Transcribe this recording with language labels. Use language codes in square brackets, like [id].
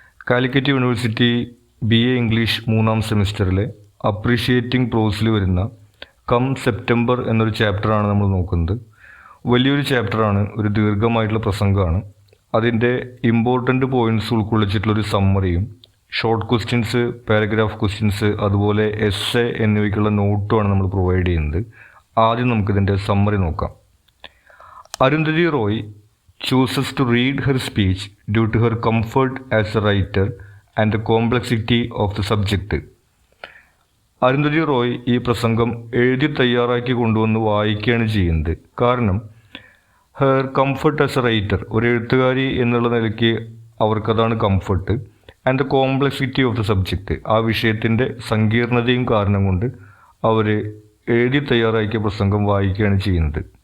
[ml] Calicut university B.A English 3ാം സെമിസ്റ്ററിലെ appreciating പ്രോസിൽ വരുന്ന come September എന്നൊരു ചാപ്റ്ററാണ് നമ്മൾ നോക്കുന്നത്. വലിയൊരു ചാപ്റ്ററാണ്, ഒരു ദീർഘമായിട്ടുള്ള പ്രസംഗമാണ്. അതിൻ്റെ important points ഉൾക്കൊള്ളിച്ചിട്ടുള്ളൊരു സമ്മറിയും short questions, paragraph questions, അതുപോലെ എസ്സേ എന്നിവയ്ക്കുള്ള നോട്ടുമാണ് നമ്മൾ പ്രൊവൈഡ് ചെയ്യുന്നത്. ആദ്യം നമുക്കിതിൻ്റെ സമ്മറി നോക്കാം. [en] Arundhati Roy chooses to read her speech due to her comfort as a writer and the complexity of the subject. [ml] Arundhati Roy ഈ പ്രസംഗം എഴുതി തയ്യാറാക്കി കൊണ്ടുവന്ന് വായിക്കുകയാണ് ചെയ്യുന്നത്. കാരണം [en] her comfort as a writer, [ml] ഒരു എഴുത്തുകാരി എന്നുള്ള നിലയ്ക്ക് അവർക്കതാണ് comfort. [en] and the complexity of the subject, [ml] ആ വിഷയത്തിൻ്റെ സങ്കീർണതയും കാരണം കൊണ്ട് അവർ എഴുതി തയ്യാറാക്കിയ പ്രസംഗം വായിക്കുകയാണ് ചെയ്യുന്നത്.